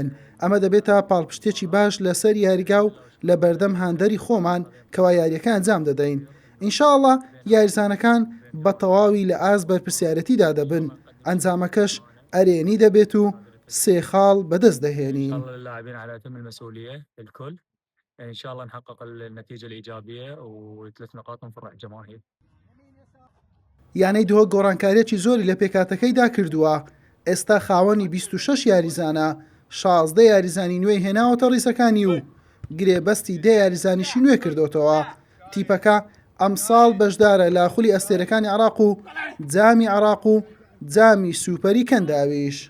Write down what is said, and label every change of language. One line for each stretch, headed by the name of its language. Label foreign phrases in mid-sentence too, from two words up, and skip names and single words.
Central Kurdish: ئەمە دەبێتە پاڵپشتێکی باش لەسەر یاریگا و لە بەردەم هاندەری خۆمان کەوا یاریەکە ئەنجام دەدەین. ئینشاءڵڵا یاریزانەکان بە تەواوی لە ئاست بەرپرسیارەتیدا دەبن. ئەنجامەکەش ئەرێنی دەبێت و 3 خاڵ بەدەست دەهێنین.
Arabic: إن شاء الله نحقق النتيجة الإيجابية و3 نقاط نفرح الجماهير.
Central Kurdish: یانەی دهۆک گۆڕانکاریەکی زۆری لە پێکاتەکەیدا کردووە. ئێستا خاوەنی 26 یاریزانە 16 یاریزانی نوێی هێناوەتە ڕیسەکانی و گرێبەستی 10 یاریزانیشی نوێ کردوتەوە. تیپەکە ئەمساڵ بەشدارە لە خولی ئەستێرەکانی عێراق و جامی عێراق و جامی سوپەری کەنداویش.